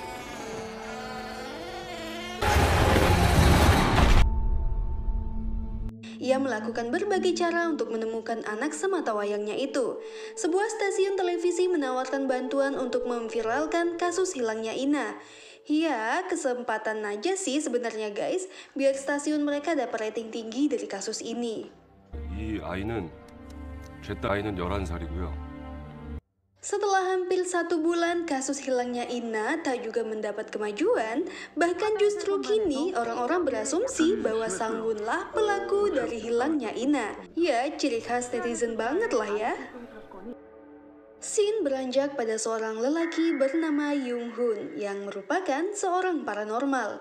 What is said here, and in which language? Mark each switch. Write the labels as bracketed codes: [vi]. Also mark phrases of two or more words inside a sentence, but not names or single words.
[id] Ia melakukan berbagai cara untuk menemukan anak sematawayangnya itu. Sebuah stasiun televisi menawarkan bantuan untuk memviralkan kasus hilangnya Ina. Ya, kesempatan aja sih sebenarnya guys, biar stasiun mereka dapat rating tinggi dari kasus ini. [ko] 이 아이는 제 아이는 11살이고요. [id] Setelah hampir 1 bulan kasus hilangnya Ina tak juga mendapat kemajuan, bahkan justru kini orang-orang berasumsi bahwa Sangwonlah pelaku dari hilangnya Ina. Ya, ciri khas netizen banget lah ya. Scene beranjak pada seorang lelaki bernama Jung Hoon yang merupakan seorang paranormal.